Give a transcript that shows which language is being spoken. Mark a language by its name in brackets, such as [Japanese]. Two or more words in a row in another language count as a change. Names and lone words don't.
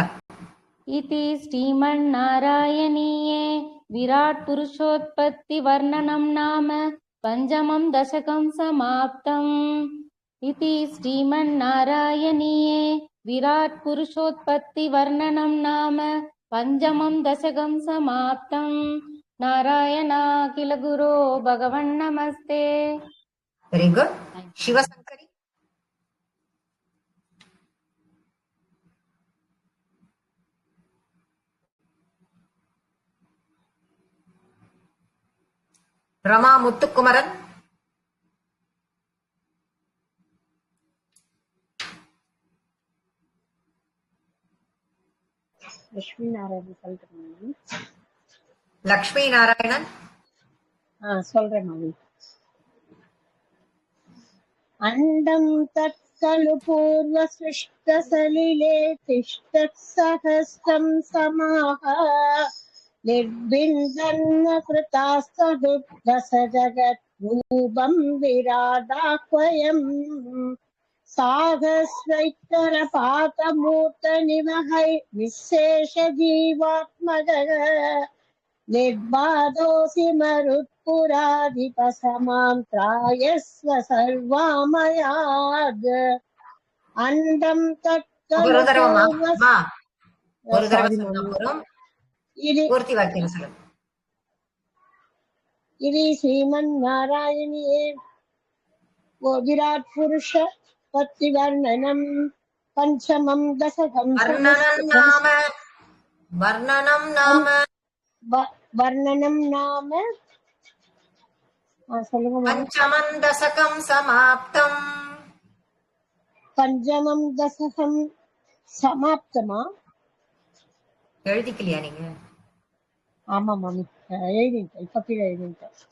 [Sanskrit] इति श्रीमन्नारायणीये विराट् पुरुषोत्पत्तिवर्णनं नाम पञ्चमं दशकं समाप्तम् इति श्रीमन्नारायणीये विराट् पुरुषोत्पत्तिवर्णनं नाम पञ्चमं दशकं समाप्तम् नारायणाखिल गुरो भगवन्नमस्ते [English] very good शिवशंकरी रमा मुत्तुकुमरन् லக்ஷ்மி நாராயணன் [Tamil] சொல்றேன் மாமி. [Sanskrit] अण्डं तत्खलु पूर्व सृष्टसलिले तिष्ठत्सहस्रं समाः निर्बिन्दन्न कृतास्तदुर्दश जगत् रूपं विराडाह्वयम् साहस्रैकरपातमूर्तनिवहै निःशेषजीवात्मगः निर्बाधोऽसि मरुत्पुराधिपसमां त्रायस्व सर्वामयाद् अण्डं [Tamil] ஒரு [Sanskrit] तत्खलु [Tamil] தடவைமா [Sanskrit] पूर्वस् [Tamil] மா ஒரு தடவை சாரி சொன்னா மம்மி போதும். இது பூர்த்தி வாக்கியம் சொல்லுங்க. இது [Sanskrit] श्रीमन्नारायणीये वो विराट पुरुष पत्तिवर्णनम् पञ्चमं दशकं वर्णनं नाम वर्णनं नाम वर्णनं नाम [Tamil] சொல்லுங்க மம்மி [Sanskrit] पञ्चमं दशकं समाप्तम्. पञ्चमं दशकं [Tamil] சமாப்தமா எழுதிக்கலையா நீங்க? ஆமா மம்மி எழுதிட்டேன் இப்ப கீழே எழுதிட்டேன் இது